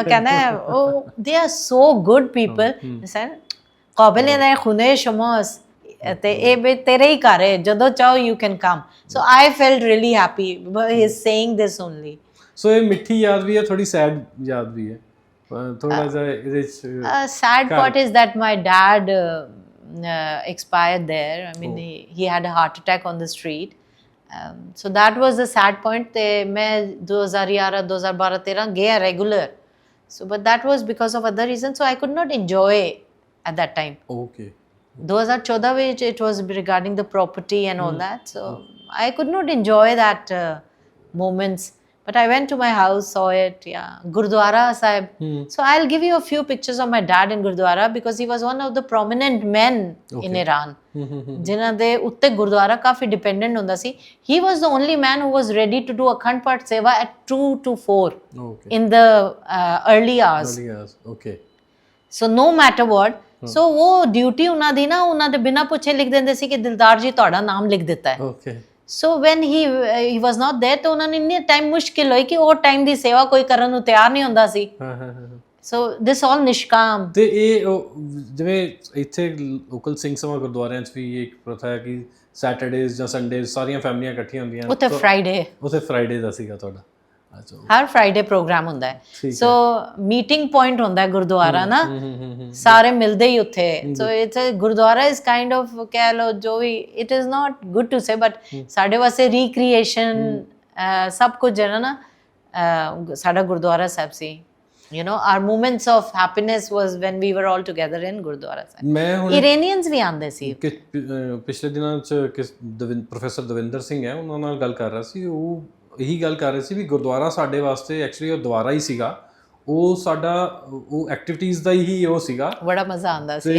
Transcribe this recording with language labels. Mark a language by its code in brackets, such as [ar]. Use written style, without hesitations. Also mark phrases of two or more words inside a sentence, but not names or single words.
[pa] ਕਹਿੰਦਾ ਉਹ [en] they are so good people sir ਕਾਬਿਲ ਨੇ [fa] خونه شماس [pa] ਤੇ ਇਹ ਤੇਰੇ ਹੀ ਘਰ ਹੈ ਜਦੋਂ ਚਾਹੋ [en] you can come so I felt really happy he is saying this only [pa] ਸੋ ਇਹ ਮਿੱਠੀ ਯਾਦ ਵੀ ਹੈ ਥੋੜੀ ਸੈਡ ਯਾਦ ਵੀ ਹੈ ਥੋੜਾ ਜਿਹਾ ਇਹਦੇ [en] sad part is that my dad expired there I mean he had a heart attack on the street so that was the sad point [pa] ਤੇ ਮੈਂ [en] 2011 2012 13 ਗਿਆ regular so but that was because of other reasons so I could not enjoy at that time okay 2014 which it was regarding the property and all that so I could not enjoy that moments but I went to my house, saw it. Yeah, Gurdwara Sahib. So I'll give you a few pictures of my dad in Gurdwara because he was one of the prominent men in Iran. [pa] ਜਿਨ੍ਹਾਂ ਦੇ ਉੱਤੇ ਗੁਰਦੁਆਰਾ ਕਾਫੀ ਡਿਪੈਂਡੈਂਟ ਹੁੰਦਾ ਸੀ. [en] He was the only man who was ready to do Akhand Path Seva at 2 to 4 in the early hours. Okay. So no matter what. [pa] So ਉਹ ਡਿਊਟੀ ਉਹਨਾਂ ਦੀ ਨਾ ਉਹਨਾਂ ਦੇ ਬਿਨਾਂ ਪੁੱਛੇ ਲਿਖ ਦਿੰਦੇ ਸੀ ਕਿ ਦਿਲਦਾਰ ਜੀ ਤੁਹਾਡਾ ਨਾਮ ਲਿਖ ਦਿੱਤਾ ਹੈ. [en] Okay. So when he was not there [pa] ਤਾਂ ਉਹਨਾਂ ਨੇ ਇੰਨੇ ਟਾਈਮ ਮੁਸ਼ਕਿਲ ਹੋਈ ਕਿ ਉਹ ਟਾਈਮ ਦੀ ਸੇਵਾ ਕੋਈ ਕਰਨ ਨੂੰ ਤਿਆਰ ਨਹੀਂ ਹੁੰਦਾ ਸੀ. [en] So this all ਨਿਸ਼ਕਾਮ. [pa] ਤੇ ਇਹ ਜਿਵੇਂ ਇੱਥੇ ਲੋਕਲ ਸਿੰਘ ਸਭਾ ਗੁਰਦੁਆਰਿਆਂ 'ਚ ਵੀ ਇੱਕ ਪ੍ਰਥਾ ਹੈ ਕਿ ਸੈਟਰਡੇਜ਼ ਜਾਂ ਸੰਡੇਜ਼ ਸਾਰੀਆਂ ਫੈਮਲੀਆਂ ਇਕੱਠੀਆਂ ਹੁੰਦੀਆਂ. ਉੱਥੇ ਫਰਾਈਡੇ. ਉੱਥੇ ਫਰਾਈਡੇ ਦਾ ਸੀਗਾ ਤੁਹਾਡਾ. ਅੱਛਾ. ਹਰ ਫਰਾਈਡੇ ਪ੍ਰੋਗਰਾਮ ਹੁੰਦਾ ਹੈ. ਸੋ [en] meeting point [pa] ਹੁੰਦਾ ਹੈ ਗੁਰਦੁਆਰਾ ਨਾ. ਸਾਰੇ ਮਿਲਦੇ ਹੀ ਉੱਥੇ. [en] so its Gurdwara is kind of [pa] ਕਹਿ ਲਓ ਜੋ ਵੀ [en] it is not good to say but [pa] ਸਾਡੇ ਵਾਸਤੇ ਰੀਕ੍ਰੀਏਸ਼ਨ ਸਭ ਕੁਝ ਜਿਹੜਾ ਨਾ ਸਾਡਾ ਗੁਰਦੁਆਰਾ ਸਾਹਿਬ ਸੀ. [en] You know, our moments of happiness was when we were all together in Gurdwara Sahib. [pa] ਮੈਂ ਹੁਣ Iranians ਵੀ ਆਉਂਦੇ ਸੀ. ਪਿਛਲੇ ਦਿਨਾਂ 'ਚ ਪ੍ਰੋਫੈਸਰ ਦਵਿੰਦਰ ਸਿੰਘ ਹੈ ਉਹਨਾਂ ਨਾਲ ਗੱਲ ਕਰ ਰਿਹਾ ਸੀ. ਉਹ ਇਹੀ ਗੱਲ ਕਰ ਰਹੇ ਸੀ ਵੀ ਗੁਰਦੁਆਰਾ ਸਾਡੇ ਵਾਸਤੇ ਐਕਚੁਅਲੀ ਉਹ ਦੁਆਰਾ ਹੀ ਸੀਗਾ. ਉਹ ਸਾਡਾ ਉਹ ਐਕਟੀਵਿਟੀਜ਼ ਦਾ ਹੀ ਉਹ ਸੀਗਾ. ਬੜਾ ਮਜ਼ਾ ਆਉਂਦਾ ਸੀ.